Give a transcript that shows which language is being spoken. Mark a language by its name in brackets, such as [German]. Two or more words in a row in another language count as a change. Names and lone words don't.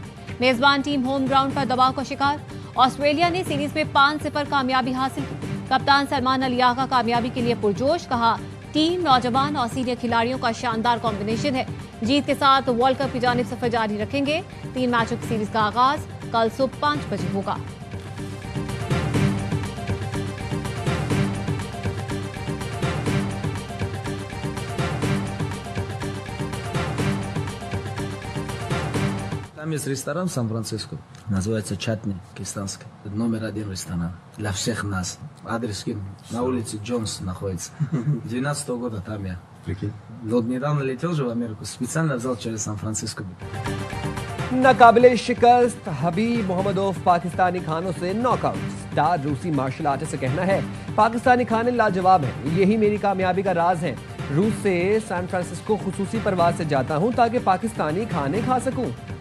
[Urdu] میزبان ٹیم [English] home ground [Urdu] پر دباؤ کا شکار۔ آسٹریلیا نے سیریز میں 5-0 کامیابی حاصل کی. کپتان سلمان علی آغا کامیابی کے لیے پرجوش۔ کہا ٹیم نوجوان اور سینیئر کھلاڑیوں کا شاندار کمبینیشن ہے. جیت کے ساتھ [English] World Cup [Urdu] کی جانب سفر جاری رکھیں گے۔ 3 میچوں کی سیریز کا آغاز کل صبح 5 بجے ہوگا. [Russian] Там есть ресторан в Сан-Франциско, называется Чатни, пакистанский. Номер 1 ресторан для всех нас. Адрес на улице Джонс находится. 12 года там я. Прикинь. Вот недавно летел же в Америку, специально взял через Сан-Франциско. [Urdu] ناقابلِ شکست حبیب محمدوف پاکستانی کھانوں سے ناک آؤٹ. اسٹار روسی [English] martial artist [Urdu] کا کہنا ہے پاکستانی کھانے لاجواب ہیں، یہی میری کامیابی کا راز ہے. روس سے سان فرانسسکو خصوصی پرواز سے جاتا ہوں تاکہ پاکستانی کھانے کھا سکوں.